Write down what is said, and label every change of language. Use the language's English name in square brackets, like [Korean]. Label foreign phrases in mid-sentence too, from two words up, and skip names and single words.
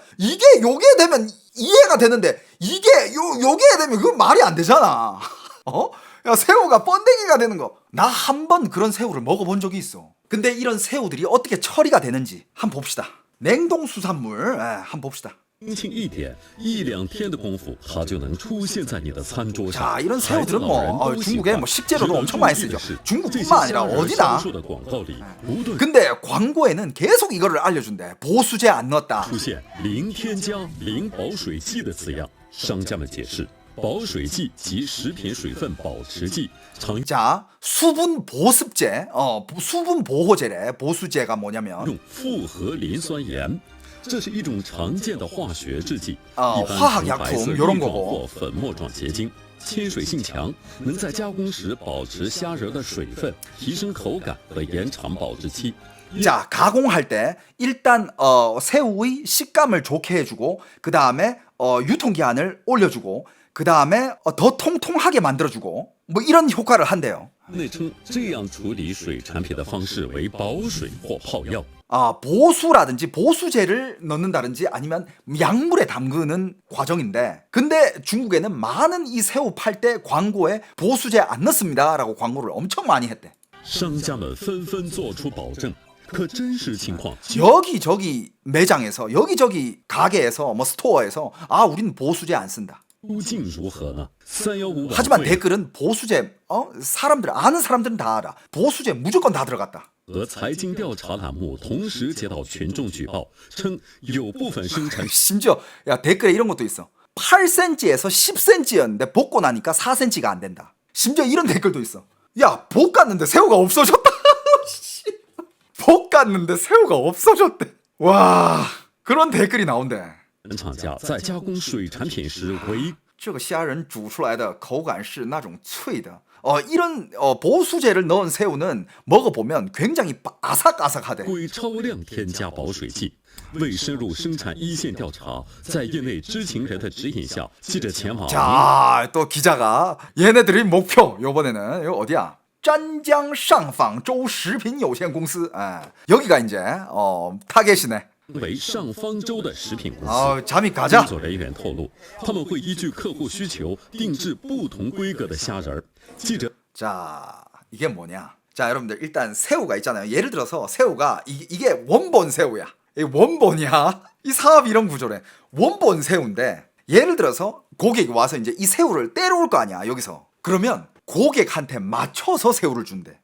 [Korean] 이게 요게 되면 이해가 되는데 이게 요게 되면 그건 말이 안 되잖아. 야, 새우가 번데기가 되는 거. 나 한 번 그런 새우를 먹어본 적이 있어. 근데 이런 새우들이 어떻게 처리가 되는지 한번 봅시다. 냉동 수산물 한번 봅시다. [Chinese] 轻轻一点，一两天的功夫，它就能出现在你的餐桌上。 [Korean] 자, 이런 새우들은 중국에 식재료도 엄청 많이 쓰죠. 중국뿐만 아니라 어디나. 근데 광고에는 계속 이거를 알려준대. 보수제 안 넣었다. [Chinese] 出现零添加、零保水剂的字样，商家们解释，保水剂及食品水分保持剂常 [Korean] 자, 수분 보습제, 수분 보호제래. 보수제가 뭐냐면 [Chinese] 用复合磷酸盐。这是一种常见的化学制剂， [Korean] 화학약품 이런 거고 [Chinese] 或粉末状结晶，亲水性强，能在加工时保持虾仁的水分，提升口感和延长保质期。 [Korean] 자, 가공할 때 일단 새우의 식감을 좋게 해주고 그 다음에 유통기한을 올려주고 그 다음에 더 통통하게 만들어주고 뭐 이런 효과를 한대요. [Chinese] 内称这样处理水产品的方式为保水或泡药。 [Korean] 보수라든지 보수제를 넣는다든지 아니면 약물에 담그는 과정인데 근데 중국에는 많은 이 새우 팔 때 광고에 보수제 안 넣습니다 라고 광고를 엄청 많이 했대. [Chinese] 商家们纷纷做出保证，可真实情况 [Korean] 여기저기 매장에서 여기저기 가게에서 뭐 스토어에서 우리는 보수제 안 쓴다. [Chinese] 究竟如何呢？315 [Korean] 하지만 댓글은 보수제 사람들 아는 사람들은 다 알아. 보수제 무조건 다 들어갔다. [Chinese] 和财经调查栏目同时接到群众举报，称有部分生产 [Korean] 심지어 댓글에 이런 것도 있어. 8cm에서 10cm였는데 볶고 나니까 4cm가 안 된다. 심지어 이런 댓글도 있어. 야, 볶았는데 새우가 없어졌다. 볶았는데 새우가 없어졌대. 와, 그런 댓글이 나온대. [Chinese] 厂家在加工水产品时为这个虾仁煮出来的口感是那种脆的. [Korean] 이런 보수제를 넣은 새우는 먹어보면 굉장히 아삭아삭하대. [Chinese] 归超量添加保水剂。为深入生产一线调查，在业内知情人的指引下，记者前往 [Korean] 자, 또 기자가 얘네들의 목표 요번에는 이거 어디야? 짠江上坊州食品有限公司. 여기가 이제 타겟이네. [Chinese] 为上方州的食品公司。 [Korean] 잠이 가자. [Chinese] 工作人员透露，他们会依据客户需求定制不同规格的虾仁儿。记者 [Korean] 자, 이게 뭐냐? 자, 여러분들 일단 새우가 있잖아요. 예를 들어서 새우가 이게 원본 새우야. 이 원본이야. 이 사업이 이런 구조래. 원본 새우인데 예를 들어서 고객이 와서 이제 이 새우를 때려올 거 아니야, 여기서. 그러면 고객한테 맞춰서 새우를 준대.